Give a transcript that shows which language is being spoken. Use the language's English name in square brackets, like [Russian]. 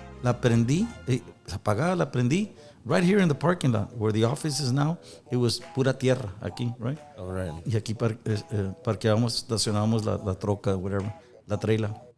[Spanish] La prendí, apagada, la prendí. [English] Right here in the parking lot where the office is now, it was [Spanish] pura tierra aquí, [English] right? All right. [Spanish] Y aquí parqueábamos, estacionábamos la troca, [English] whatever, [Spanish] la trailer.